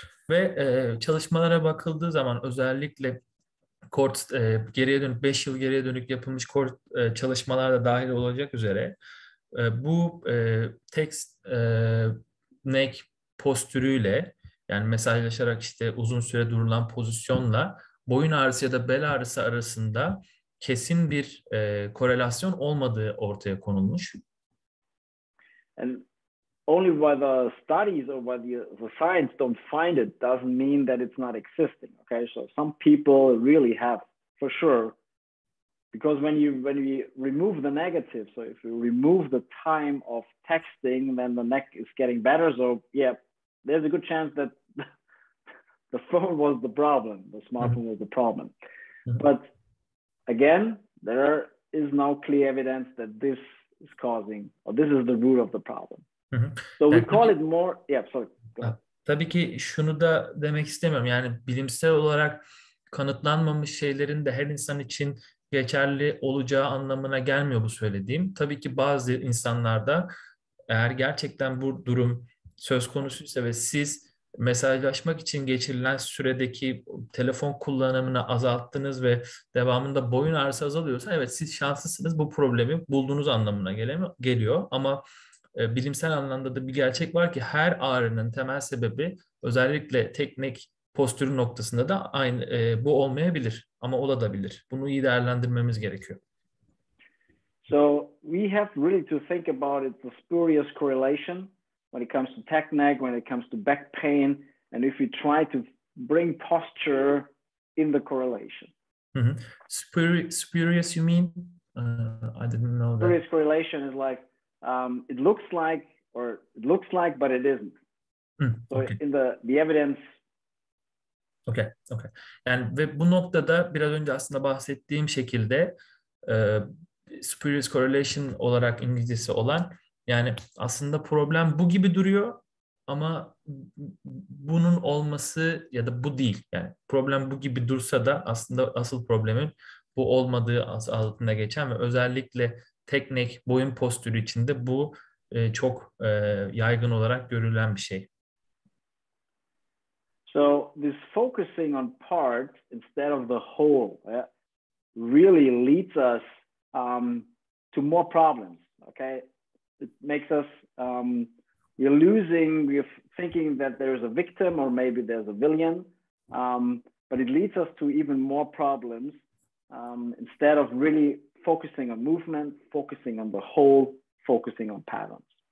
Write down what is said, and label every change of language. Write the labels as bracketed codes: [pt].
[tr] Ve çalışmalara bakıldığı zaman özellikle geriye dönük 5 yıl geriye dönük yapılmış çalışmalar da dahil olacak üzere bu text neck postürüyle yani mesajlaşarak işte uzun süre durulan pozisyonla boyun ağrısı ya da bel ağrısı arasında kesin bir korelasyon olmadığı ortaya konulmuş. [en] And only by the studies or by the science don't find it doesn't mean that it's not existing. Okay, so some people really have, for sure, because when we remove the negative, so if you remove the time of texting, then the neck is getting better. So yeah, there's a good chance that the phone was the problem, the smartphone was the problem. But again, there is no clear evidence that this is causing, or this is the root of the problem. So we call it more, yeah, sorry. [tr] Tabii ki şunu da demek istemiyorum. Yani bilimsel olarak kanıtlanmamış şeylerin de her insan için geçerli olacağı anlamına gelmiyor bu söylediğim. Tabii ki bazı insanlarda eğer gerçekten bu durum söz konusuysa ve siz mesajlaşmak için geçirilen süredeki telefon kullanımını azalttınız ve devamında boyun ağrısı azalıyorsa evet siz şanslısınız, bu problemi bulduğunuz anlamına geliyor. Ama bilimsel anlamda da bir gerçek var ki her ağrının temel sebebi özellikle teknik postürü noktasında da aynı bu olmayabilir ama olabilir. Bunu iyi değerlendirmemiz gerekiyor. [en] So we have really to think about it, the spurious correlation when it comes to neck, when it comes to back pain. and if we try to bring posture in the correlation. Hı. Spurious, you mean? I didn't know that. Spurious correlation is like it looks like, but it isn't. So Okay. in the evidence. Okay. [tr] Yani ve bu noktada biraz önce aslında bahsettiğim şekilde spurious correlation olarak İngilizcesi olan, yani aslında problem bu gibi duruyor ama bunun olması ya da bu değil. Yani problem bu gibi dursa da aslında asıl problemin bu olmadığı altında geçen ve özellikle teknik boyun postürü içinde bu çok yaygın olarak görülen bir şey. [en] So this focusing on part instead of the whole really leads us to more problems. Okay, it makes us we're thinking that there's a victim or maybe there's a villain, but it leads us to even more problems instead of really focusing on movement, focusing on the whole, focusing on patterns.